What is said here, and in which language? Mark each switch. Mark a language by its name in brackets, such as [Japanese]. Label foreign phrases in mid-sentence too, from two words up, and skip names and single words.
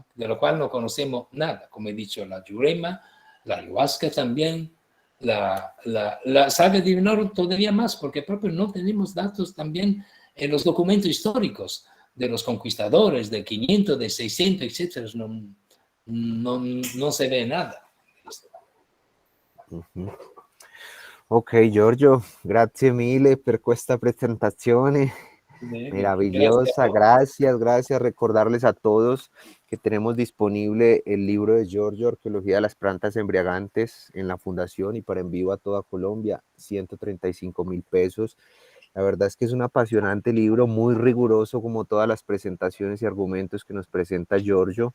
[Spanish] De lo cual no conocemos nada, como he dicho, la Jurema, la ayahuasca también, la salvia divinorum todavía más, porque proprio no tenemos datos también en los documentos históricos de los conquistadores, de 500, de 600, etc. No se ve nada. [Italian] Ok, Giorgio, grazie mille per questa presentazione maravillosa. [Spanish] Gracias. Recordarles a todos que tenemos disponible el libro de Giorgio, Arqueología de las Plantas Embriagantes, en la Fundación y para envío a toda Colombia, 135.000 pesos. La verdad es que es un apasionante libro, muy riguroso como todas las presentaciones y argumentos que nos presenta Giorgio.